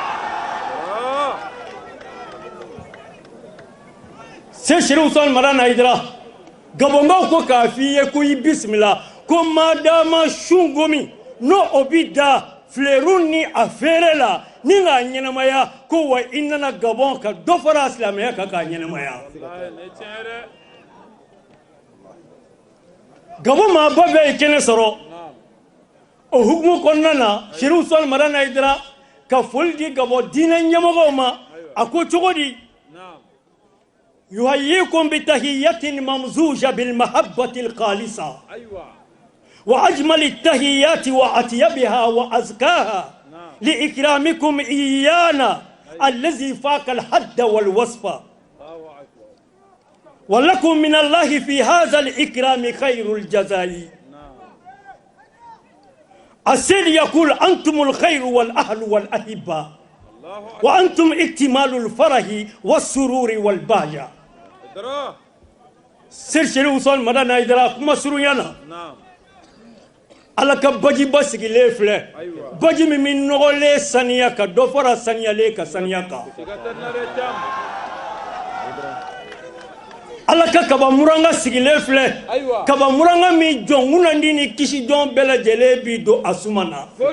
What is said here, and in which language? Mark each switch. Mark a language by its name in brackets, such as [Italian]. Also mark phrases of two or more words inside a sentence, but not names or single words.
[Bambara] se sherif usman madani hayidara gabongaw ko k'a f'i ye ko i bisimila ko madama sungomi no o bi da fileru ni a feere la ni k'a ɲɛnamaya ko wa i nana gabon ka dɔ fara silamɛya kan k'a ɲɛnamaya gabon maaba bɛɛ ye kɛnɛ sɔrɔ o hukumu kɔnɔna na sherif usman madani hayidara ka foli di gabon diinɛ ɲɛmɔgɔw ma a ko cogo di [Arabic] يهيئكم بتحية ممزوجة بالمحبة الخالصة وأجمل التحيات وأطيبها وأزكاها لإكرامكم إيانا الذي فاق الحد والوصف ولكم من الله في هذا الإكرام خير الجزاء السيد يقول أنتم الخير والأهل والأحبة وأنتم اكتمال الفرح والسرور والبهجة سير شريف [Bambara] usman madani hayidara kuma surunyana ala ka baji basigi le filɛ baji min min nɔgɔlen saniya ka dɔ fara saniyalen ka saniya kan alaka kaba muranga sigile filɛ kaba muranga mi jɔn ŋunandi ni kisi jɔn bɛɛ lajɛlen bi don asumana